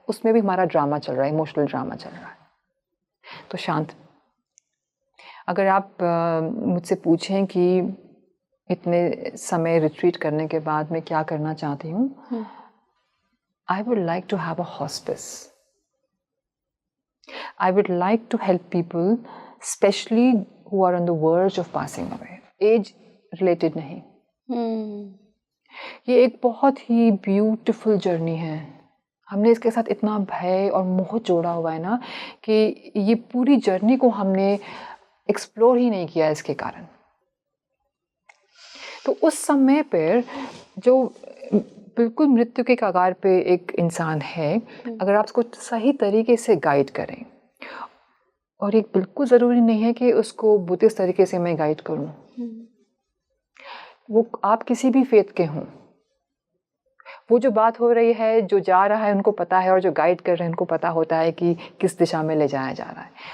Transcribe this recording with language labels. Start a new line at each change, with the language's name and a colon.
Hindi: उसमें भी हमारा ड्रामा चल रहा है, इमोशनल ड्रामा चल रहा है। तो शांत, अगर आप मुझसे पूछें कि इतने समय रिट्रीट करने के बाद मैं क्या करना चाहती हूँ,
English: I would like to have a hospice. I would like to help people, especially who are on the verge of passing away. Age related नहीं।
Hindi: ये एक बहुत ही ब्यूटीफुल जर्नी है। हमने इसके साथ इतना भय और मोह जोड़ा हुआ है ना, कि ये पूरी जर्नी को हमने एक्सप्लोर ही नहीं किया इसके कारण। तो उस समय पर जो बिल्कुल मृत्यु के कगार पे एक इंसान है, अगर आप उसको सही तरीके से गाइड करें, और ये बिल्कुल ज़रूरी नहीं है कि उसको बुद्धिस्ट तरीके से मैं गाइड करूं, वो आप किसी भी फेथ के हों, वो जो बात हो रही है, जो जा रहा है उनको पता है, और जो गाइड कर रहे हैं उनको पता होता है कि किस दिशा में ले जाया जा रहा है।